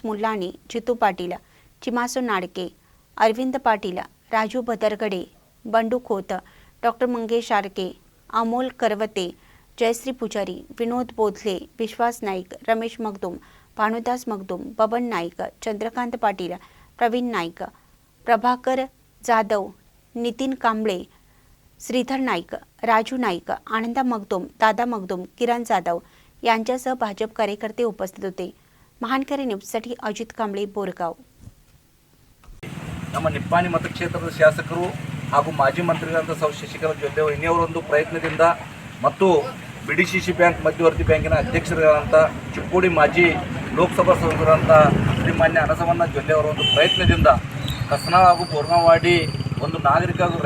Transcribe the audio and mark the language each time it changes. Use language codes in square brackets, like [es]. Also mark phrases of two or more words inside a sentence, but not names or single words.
[mr] मुल्लानी, जितू पाटील, चिमासो नाडके, अरविंद पाटील, राजू भदरगडे, बंडू खोत, डॉक्टर मंगेश आरके, अमोल करवते, जयश्री पुजारी, विनोद बोधले, विश्वास नाईक, रमेश मगदूम, भानुदास मगदूम, बबन नाईक, चंद्रकांत पाटील, प्रवीण नाईक, प्रभाकर जाधव, नितीन कांबळे, श्रीधर नाईक, राजू नाईक, आनंदा मगदूम, दादा मगदूम, किरण जाधव यांच्यासह भाजप कार्यकर्ते उपस्थित होते। महानकरी न्यूजसाठी अजित कांबळे, बोरगाव। [kn] ನಮ್ಮ ನಿಪ್ಪಾಣಿ ಮತಕ್ಷೇತ್ರದ ಶಾಸಕರು ಹಾಗೂ ಮಾಜಿ ಮಂತ್ರಿಗಳಾದ ಸೌ ಶಶಿಕಲಾ ಜೊಲ್ಲೆ ಇನ್ನಿಯವರ ಒಂದು ಪ್ರಯತ್ನದಿಂದ ಮತ್ತು ಬಿಡಿಸಿಸಿ ಬ್ಯಾಂಕ್ ಮಧ್ಯವರ್ತಿ ಬ್ಯಾಂಕಿನ ಅಧ್ಯಕ್ಷರಾದಂಥ ಚಿಕ್ಕೋಡಿ ಮಾಜಿ ಲೋಕಸಭಾ ಸದಸ್ಯರಾದಂಥ ಶ್ರೀಮಾನ್ಯ ಅನಸವಣ್ಣ ಜೊಲ್ಲೆ ಅವರ ಒಂದು ಪ್ರಯತ್ನದಿಂದ ಕಸನಾಳ ಹಾಗೂ ಬೋರ್ಗಾವಾಡಿ ಒಂದು ನಾಗರಿಕ ಹಾಗೂ